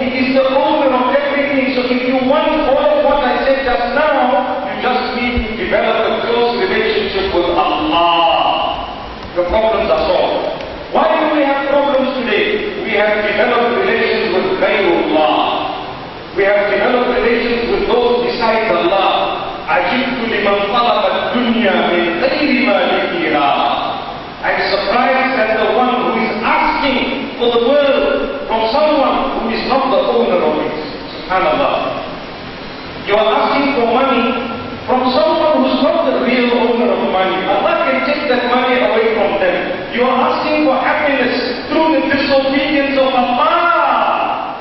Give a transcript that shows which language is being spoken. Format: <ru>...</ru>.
<en>He is the owner of everything. So if you want all of what I said just now, you just need to develop a close relationship with Allah. Your problems are solved. Why do we have problems today? We have developed relations with Ghayrullah. We have developed relations with those besides Allah.</en> <ar>عجبت لمن طلب الدنيا من غير مالكها.</ar> <en>I'm surprised that the one who is asking for the world from someone who is not the owner of it. SubhanAllah. You are asking for money from someone who is not the real owner of money. Allah can take that money away from them. You are asking for happiness through the disobedience of Allah.</en>